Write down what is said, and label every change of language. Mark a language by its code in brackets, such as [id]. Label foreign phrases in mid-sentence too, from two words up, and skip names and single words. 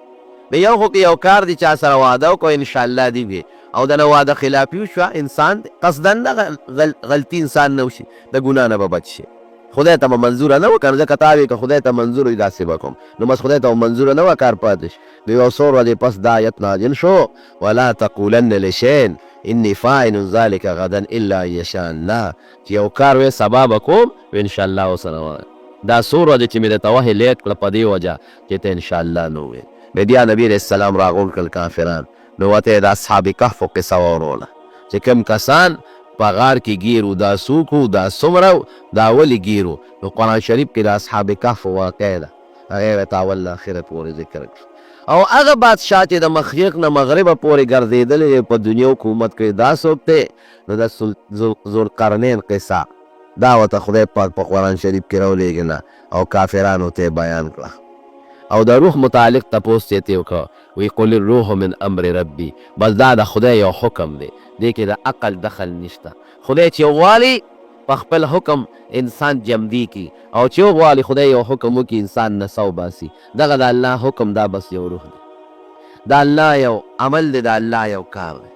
[ps] یو خو که یو کار دی چا سره واده وکړو انشاءالله دی وي او د نه واده خلافي وشوه، انسان قصدا نه غلطي انسان نه وشي، د ګناه نه به بچ شي. خدای ته به منظوره نه وه که نه ځکه تا وې که خدای ته منظور وي داسې به کوم، نو بس خدای ته به منظوره نه وه کار پاتې شي. د یو څو ورځې پس دا آیت نازل شو [ar] ولا تقولن لشین انی فاعل ذلک غدا الا ان یشاء الله، [ps] چې یو کار وې سبا به کوم و انشاءالله ورسره وایم. دا څو ورځې چې مې درته وحې لیټ کړه په دې وجه چې ته انشاءالله نه وې. بیا نبی علیه السلام راغونډ کړل کافران، نو ورته یې د اصحاب کهفو قصه واوروله چې کوم کسان په غار کې ګیر وو، دا څوک وو، دا څومره، دا ولې ګیر وو. نو قرآن شریف کې د اصحاب کهف واقع ده، هغه یې ته اول له آخره پورې ذکر کړو. او هغه بادشاه چې د مشرق نه مغربه پورې ګرځېدلی په دنیا حکومت کوي دا څوک دی؟ نو د ذوالقرنین قصه دا ورته خدای پاک په قرآن شریف کې راولېږله او کافرانو ته بیان کړه. او د روح متعلق تپوس یې ترې وکړه، وی [ar] قل الروح من امر ربي، [ps] بس دا د خدای یو حکم دی، دې کې د عقل دخل نشته. خدای چې غواړي په خپل حکم انسان جمدی کی او چې غواړي خدای یو حکم وکړي انسان نڅا وباسي. دغه د الله حکم دا بس یو روح دی، د الله یو عمل دی، د الله یو کار دی.